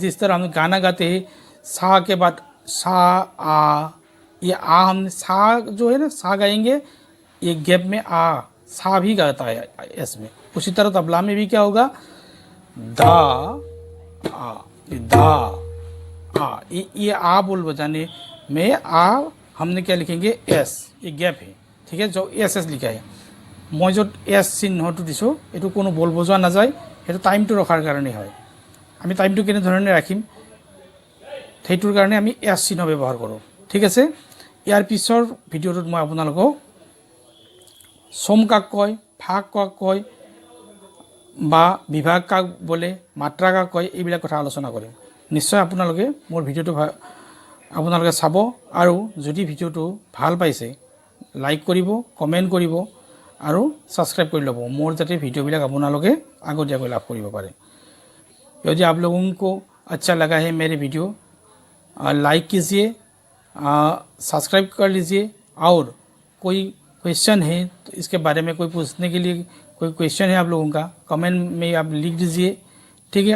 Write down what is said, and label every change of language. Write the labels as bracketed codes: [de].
[hi] जिस तरह हम गाना गाते हैं, सा के बाद सा आ, ये आ हमने सा जो है ना, सा गाएंगे, ये गैप में आ सा भी गाता है एस में। उसी तरह तबला में भी क्या होगा, दा आ, ये दा आ, ये आ बोल बजाने में आ हमने क्या लिखेंगे, एस, ये गैप है, ठीक है, जो एस एस लिखा है। मैं जो एस [as] चिহ্নটো দিছোঁ এইটো কোনো বল বজোৱা নাযায়, সেইটো টাইমটো ৰখাৰ কাৰণে হয়। আমি টাইমটো কেনেধৰণে ৰাখিম সেইটোৰ কাৰণে আমি এছ চিহ্ন ব্যৱহাৰ কৰোঁ, ঠিক আছে। ইয়াৰ পিছৰ ভিডিঅ'টোত মই আপোনালোকক চম কাক কয়, ফাক কাক কয়, বা বিভাগ কাক বোলে, মাত্ৰা কাক কয়, এইবিলাক কথা আলোচনা কৰিম। নিশ্চয় আপোনালোকে মোৰ ভিডিঅ'টো আপোনালোকে চাব, আৰু যদি ভিডিঅ'টো ভাল পাইছে লাইক কৰিব, কমেণ্ট কৰিব আৰু ছাবস্ক্ৰাইব কৰি ল'ব, মোৰ যাতে ভিডিঅ'বিলাক আপোনালোকে আগতীয়াকৈ লাভ কৰিব পাৰে। [hi] यदि आप लोगों को अच्छा लगा है मेरे वीडियो, लाइक कीजिए, सब्सक्राइब कर लीजिए, और कोई क्वेश्चन है तो इसके बारे में कोई पूछने के लिए कोई क्वेश्चन है आप लोगों का, कमेंट में आप लिख दीजिए, ठीक है।